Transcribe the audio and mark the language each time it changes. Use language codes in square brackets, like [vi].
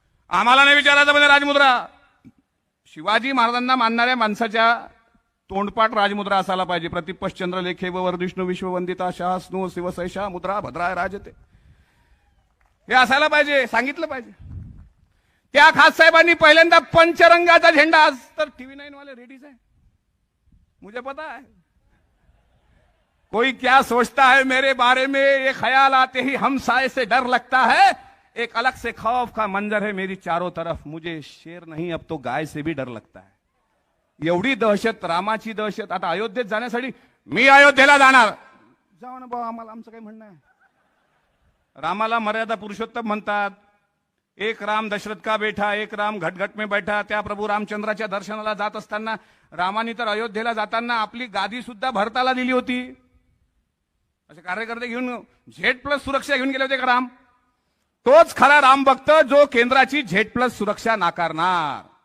[mr] आम्हाला नाही विचारायचं म्हणजे राजमुद्रा. शिवाजी महाराजांना मानणाऱ्या माणसाच्या तोंडपाठ राजमुद्रा असायला पाहिजे. [sa] प्रतिपश्चंद्र लेखे व वर्धिष्णू विश्ववंदिता शाह स्नो शिवसैषा मुद्रा भद्राय राजते, [mr] हे असायला पाहिजे, सांगितलं पाहिजे. त्या खास साहेबांनी पहिल्यांदा पंचरंगाचा झेंडा, आज तर टीव्ही 9 वाले रेडीज आहे, [hi] मुझे पता है कोई क्या सोचता है मेरे बारे में, ये ख्याल आते ही हम साए से डर लगता है, एक अलग से खौफ का मंजर है मेरी चारों तरफ, मुझे शेर नहीं अब तो गाय से भी डर लगता है. [mr] एवढी दहशत, रामाची दहशत. आता अयोध्येत जाण्यासाठी मी अयोध्येला जाणार, जाऊ ना बाबा, आम्हाला आमचं काही म्हणणं आहे. रामाला मर्यादा पुरुषोत्तम म्हणतात. [hi] एक राम दशरथ का बेटा, एक राम घटघट में बैठा. [mr] त्या प्रभू रामचंद्राच्या दर्शनाला जात असताना रामानी तर अयोध्येला जाताना आपली गादी सुद्धा भरताला दिली होती. असे कार्यकर्ते घेऊन Z+ सुरक्षा घेऊन गेले होते का राम? तोच खरा राम भक्त जो केंद्राची Z+ सुरक्षा नाकारणार.